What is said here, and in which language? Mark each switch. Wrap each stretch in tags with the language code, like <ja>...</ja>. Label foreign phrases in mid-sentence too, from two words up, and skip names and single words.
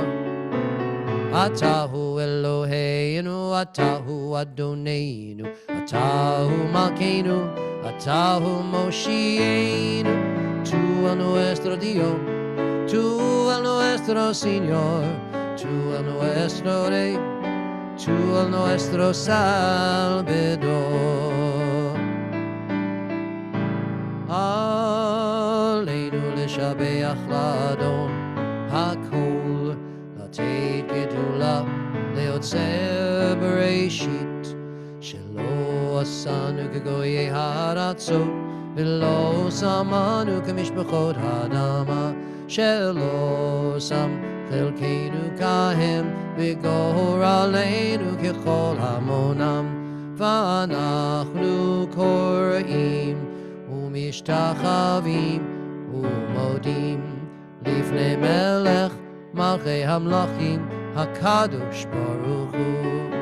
<he>אתה הוא אלהינו, אתה הוא אדונינו, אתה הוא מלכנו, אתה הוא מושיענו,</he> <es>tú a nuestro Dios, tú a nuestro Señor, tú a nuestro Rey, tú a nuestro Salvador.</es> <he>עלינו לשבח לאדון הכל, לתת גדולה ליוצר בראשית, שלא עשנו כגויי הארצות, ולא שמנו כמשפחות האדמה, שלא שם חלקנו כהם, וגורלנו ככל המונם, ואנחנו קוראים ומשתחווים ומודים לפני מלך מלכי המלכים הקדוש ברוך הוא.</he>